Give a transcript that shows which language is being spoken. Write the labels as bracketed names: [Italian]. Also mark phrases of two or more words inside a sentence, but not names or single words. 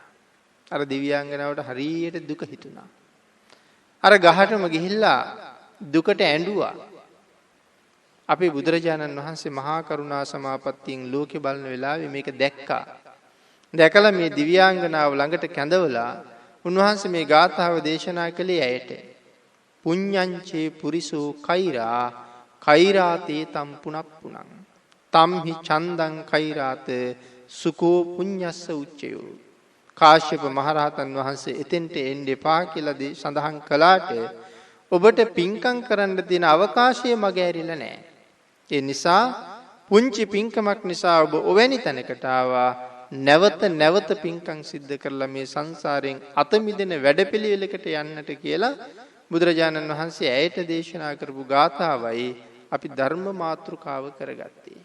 [Sinhala] අර දිව්‍යාංගනාවට හරියට දුක හිතුණා. අර ගහටම ගිහිල්ලා දුකට ඇඬුවා. අපේ බුදුරජාණන් වහන්සේ මහා කරුණා සමාපත්තියෙන් ලෝකේ බලන වෙලාවේ මේක දැක්කා. දැකලා මේ දිව්‍යාංගනාව ළඟට කැඳවලා උන්වහන්සේ මේ ගාථාව දේශනා කළේ ඇයට. [Pali] පුඤ්ඤංචේ පුරිසෝ කෛරා කෛරාතේ තම් පුනප්පුනං තම්හි චන්දං කෛරාත සුකෝ පුඤ්ඤස්ස උච්චයෝ. [Sinhala] කාශ්‍යප මහරහතන් වහන්සේ එතෙන්ට එන්න එපා කියලා සඳහන් කළාට ඔබට පින්කම් කරන්න තියෙන අවකාශය මග ඇරිලා නැහැ. ඒ නිසා පුංචි පින්කමක් නිසා ඔබ ඔවැනි තැනකට ආවා. නැවත නැවත පින්කම් සිද්ධ කරලා මේ සංසාරයෙන් අත මිදෙන වැඩපිළිවෙලකට යන්නට කියලා බුදුරජාණන් වහන්සේ ඇයට දේශනා කරපු ගාථාවයි අපි ධර්ම මාතෘකාව කරගත්තේ.